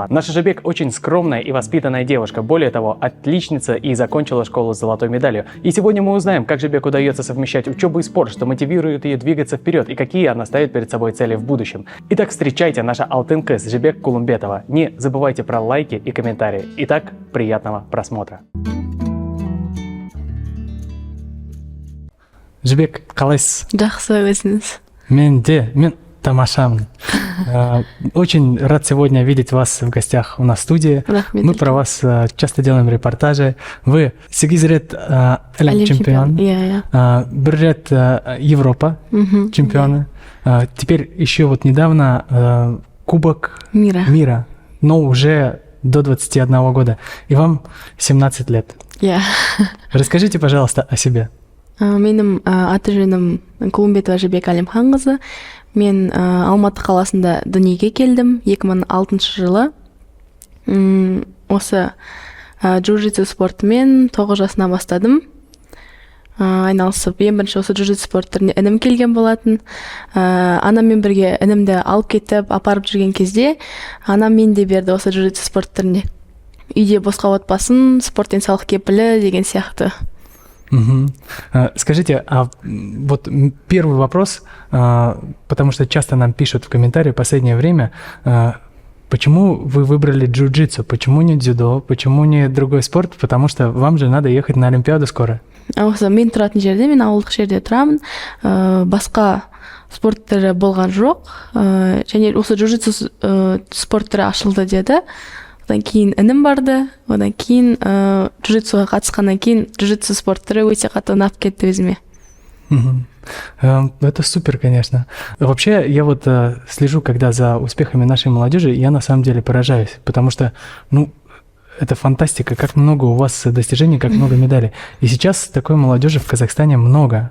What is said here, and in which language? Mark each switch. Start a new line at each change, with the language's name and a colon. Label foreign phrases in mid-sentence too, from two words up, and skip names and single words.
Russian: Наша Жибек очень скромная и воспитанная девушка, более того, отличница и закончила школу с золотой медалью. И сегодня мы узнаем, как Жибек удается совмещать учебу и спорт, что мотивирует ее двигаться вперед и какие она ставит перед собой цели в будущем. Итак, встречайте наша
Kazakh: алтын кыз
Russian: Жибек Кулумбетова. Не забывайте про лайки и комментарии. Итак, приятного просмотра.
Kazakh: Жибек, қалайсыз? Жақсы, өзіңіз. Мен тамашамын.
Russian: Очень рад сегодня видеть вас в гостях у нас в студии. Мы про вас часто делаем репортажи.
Kazakh: Вы 8 рет әлем чемпион, бір рет Европа чемпионы.
Russian: Теперь еще вот недавно Кубок мира, но уже до 21 года. И вам 17 лет. Расскажите, пожалуйста, о себе.
Kazakh: Менің аты-жөнім Кулумбетова Жибек Әлімханқызы. Мен Алматы қаласында дүниеге келдім 2006 жылы. Осы джиу-джитсу спортымен 9 жасынан бастадым. Айналысып, ең бірінші осы джиу-джитсу спорт түріне інім келген болатын. Анаммен бірге інімді алып кетіп, апарып жүрген кезде, анам мен де берді осы джиу-джитсу спорт түріне. Үйде босқа отпасын, спорт денсаулық кепілі деген сияқты.
Russian: Скажите, а вот первый вопрос, потому что часто нам пишут в комментарии в последнее время, почему вы выбрали джиу-джитсу, почему не дзюдо, почему не другой спорт, потому что вам же надо ехать на Олимпиаду скоро.
Kazakh: Мен тұратын жерде, мен ауылдық жерде тұрамын, басқа спорт түрі болған жоқ, және осы джиу-джитсу спорт түрі ашылды деді. Одан кейін інім барды, одан кейін джиу-джитсуға қатысқаннан кейін джиу-джитсу спорт түрі өте қатты ұнап кетті өзіме.
Russian: Это супер, конечно. Вообще, я вот слежу, когда за успехами нашей молодежи, я на самом деле поражаюсь, потому что, это фантастика, как много у вас достижений, как много медалей. И сейчас такой молодежи в Казахстане много.